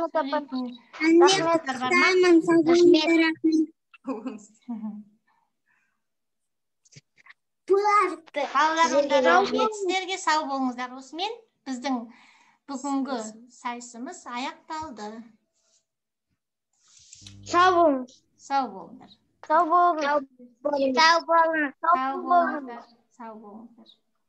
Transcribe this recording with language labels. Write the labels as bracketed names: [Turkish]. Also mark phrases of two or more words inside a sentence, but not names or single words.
[Kazakh] Рахмет сіздерге, сау болыңыздар. Осымен біздің бүгінгі сайысымыз аяқталды. [Azerbaijani] Sağ olun. [Kazakh] Сау болыңдар. [Azerbaijani] Sağ olun. Sağ olun. [Kazakh] Сау болыңыздар.